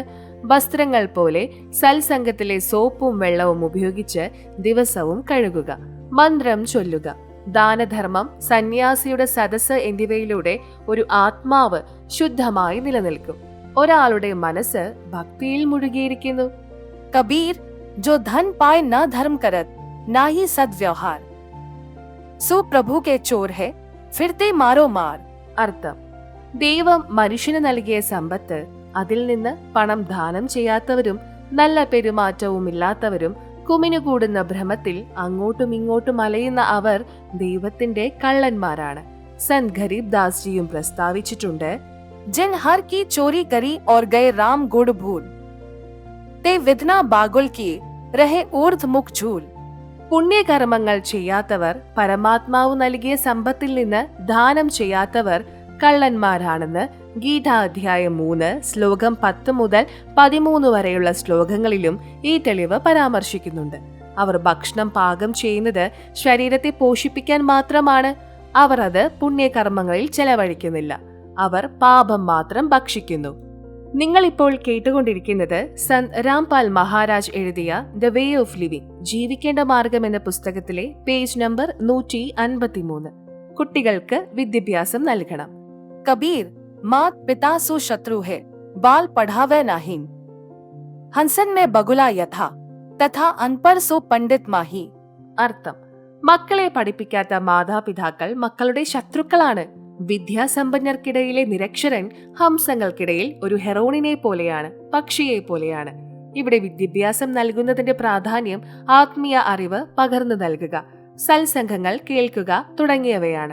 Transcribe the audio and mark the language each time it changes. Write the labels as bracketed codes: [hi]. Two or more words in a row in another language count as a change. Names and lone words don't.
[ml] വസ്ത്രങ്ങൾ പോലെ സത്സംഗത്തിലെ സോപ്പും വെള്ളവും ഉപയോഗിച്ച് ദിവസവും കഴുകുക, മന്ത്രം ചൊല്ലുക, ദാനധർമ്മം, സന്യാസിയുടെ സദസ്സ് എന്നിവയിലൂടെ ഒരു ആത്മാവ് ശുദ്ധമായി നിലനിൽക്കും. ഒരാളുടെ മനസ്സ് ഭക്തിയിൽ മുഴുകിയിരിക്കുന്നു. [hi] कबीर, जो धन पाए न धर्म करत, ना ही सद्व्यवहार, सो प्रभु के चोर है, फिरते मारो मार. [ml] അർത്ഥം: ദൈവം മനുഷ്യന് നൽകിയ സമ്പത്ത്, അതിൽ നിന്ന് പണം ദാനം ചെയ്യാത്തവരും നല്ല പെരുമാറ്റവും ഇല്ലാത്തവരും കുമിഞ്ഞുകൂടുന്ന ഭ്രമത്തിൽ അങ്ങോട്ടും ഇങ്ങോട്ടും അലയുന്ന അവർ ദൈവത്തിന്റെ കള്ളന്മാരാണ്. സന്ത് ഗരീബ് ദാസ് ജിയും പ്രസ്താവിച്ചിട്ടുണ്ട്: [hi] जिन हर की चोरी करी और गए राम गुड़ भूल, ते विधना बागुल किए रहे ऊर्ध्व मुख झूल. [ml] പുണ്യകർമ്മങ്ങൾ ചെയ്യാത്തവർ, പരമാത്മാവ് നൽകിയ സമ്പത്തിൽ നിന്ന് ദാനം ചെയ്യാത്തവർ കള്ളന്മാരാണെന്ന് ഗീത അധ്യായം 3 ശ്ലോകം 10 മുതൽ 13 വരെയുള്ള ശ്ലോകങ്ങളിലും ഈ തെളിവ് പരാമർശിക്കുന്നുണ്ട്. അവർ ഭക്ഷണം പാകം ചെയ്യുന്നത് ശരീരത്തെ പോഷിപ്പിക്കാൻ മാത്രമാണ്. അവർ അത് പുണ്യകർമ്മങ്ങളിൽ ചെലവഴിക്കുന്നില്ല. അവർ പാപം മാത്രം ഭക്ഷിക്കുന്നു. നിങ്ങൾ ഇപ്പോൾ കേട്ടുകൊണ്ടിരിക്കുന്നത് സന്ത് രാംപാൽ മഹാരാജ് എഴുതിയ ദ വേ ഓഫ് ലിവിംഗ്, ജീവിക്കേണ്ട മാർഗം എന്ന പുസ്തകത്തിലെ പേജ് നമ്പർ 153. കുട്ടികൾക്ക് വിദ്യാഭ്യാസം നൽകണം. [hi] कबीर, मात पिता सो शत्रु है, बाल पढ़ावे नाहीन. हंसन में बगुला यथा, तथा अनपर सो पंडित माही. [ml] അർത്ഥം: മക്കളെ പഠിപ്പിക്കാത്ത മാതാപിതാക്കൾ മക്കളുടെ ശത്രുക്കളാണ്. വിദ്യാസമ്പന്നർക്കിടയിലെ നിരക്ഷരൻ ഹംസങ്ങൾക്കിടയിൽ ഒരു ഹെറോണിനെ പോലെയാണ്, പക്ഷിയെ പോലെയാണ്. ഇവിടെ വിദ്യാഭ്യാസം നൽകുന്നതിന്റെ പ്രാധാന്യം ആത്മീയ അറിവ് പകർന്നു നൽകുക, സത്സംഗങ്ങൾ കേൾക്കുക തുടങ്ങിയവയാണ്.